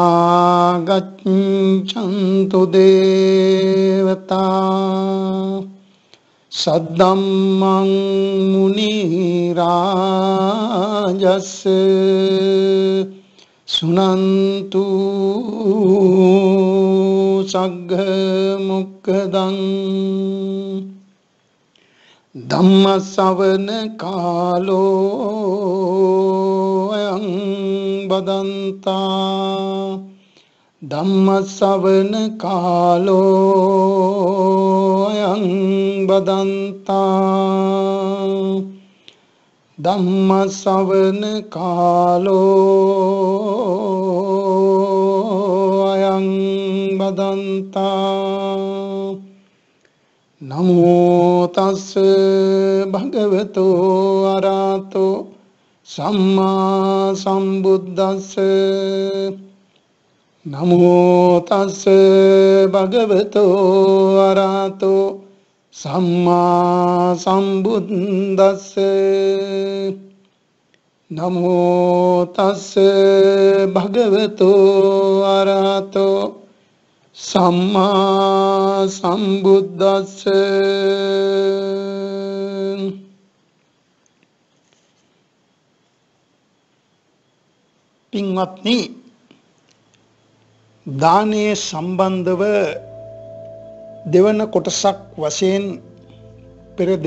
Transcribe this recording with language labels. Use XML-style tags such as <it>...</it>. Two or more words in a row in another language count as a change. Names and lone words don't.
<pi>गच्छन्तु देवता सद्धम्मं मुनिराजस्य सुनन्तु सग्गमुक्खदं धम्मश्रवण कालो अयं බදන්තා ධම්ම ශ්‍රවණ කාලෝ අයං බදන්තා ධම්ම ශ්‍රවණ කාලෝ අයං බදන්තා නමෝ තස්ස භගවතෝ අරහතෝ සම්මා සම්බුද්දස්ස නමෝ තස්ස භගවතෝ අරහතෝ සම්මා සම්බුද්දස්ස නමෝ තස්ස භගවතෝ අරහතෝ සම්මා සම්බුද්දස්ස.</pi> <si>පින්වත්නි, දානයේ සම්බන්ධව දෙවන කොටසක් වශයෙන් පෙර</si>